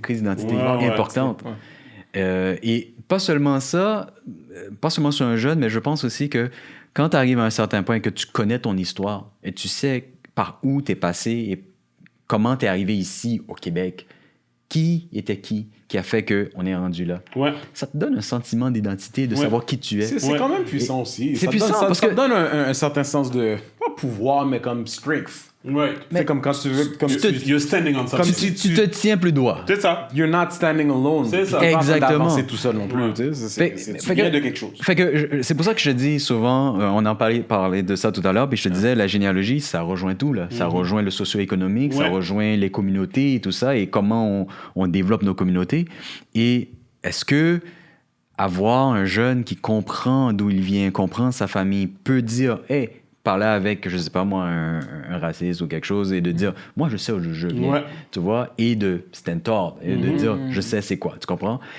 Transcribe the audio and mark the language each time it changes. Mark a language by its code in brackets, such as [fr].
[fr] Crise d'identité importante. Et pas seulement ça, pas seulement sur un jeune, mais je pense aussi que quand tu arrives à un certain point que tu connais ton histoire et tu sais par où tu es passé et comment tu es arrivé ici au Québec, qui était qui a fait qu'on est rendu là. Ça te donne un sentiment d'identité, de savoir qui tu es. C'est quand même puissant aussi. C'est puissant parce que ça te donne un certain sens de, pas pouvoir, mais comme strength. C'est comme quand tu veux... [en] You're standing on something. [fr] Tu te tiens plus droit. C'est ça. [en] You're not standing alone. [fr] C'est ça. Exactement. C'est tout seul non plus. Tu viens de quelque chose. Fait que c'est pour ça que je te dis souvent, on en parlait de ça tout à l'heure, puis je te disais, la généalogie, ça rejoint tout. Là. Ça rejoint le socio-économique, ça rejoint les communautés et tout ça, et comment on développe nos communautés. Et est-ce que avoir un jeune qui comprend d'où il vient, comprend sa famille, peut dire, hey, parler avec, je sais pas moi, un raciste ou quelque chose et de dire, moi, je sais où je viens, tu vois, et de stand-tall, et de dire, je sais c'est quoi, tu comprends?